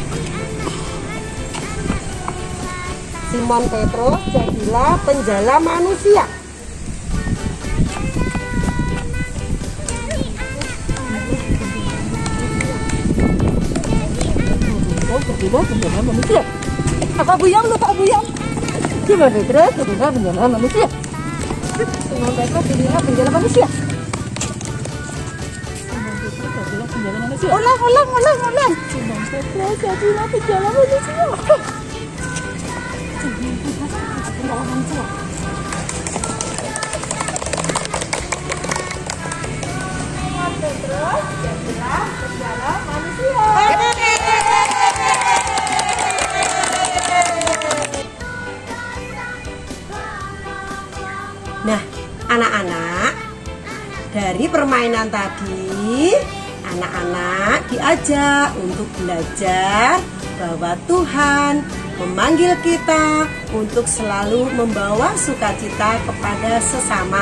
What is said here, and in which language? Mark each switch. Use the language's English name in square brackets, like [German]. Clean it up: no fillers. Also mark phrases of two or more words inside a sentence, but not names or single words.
[Indonesian] Simon Petrus, jadilah penjala manusia. Jadilah penjala manusia. Apa buyang lu, Pak Buyang? Simon Petrus, jadilah penjala manusia. Simon Petrus, jadilah penjala manusia. Ulang. Simon Petrus, jadilah penjala manusia. Penjala manusia. Simon Petrus, jadilah penjala manusia. Nah, anak-anak, dari permainan tadi, anak-anak diajak untuk belajar bahwa Tuhan memanggil kita untuk selalu membawa sukacita kepada sesama.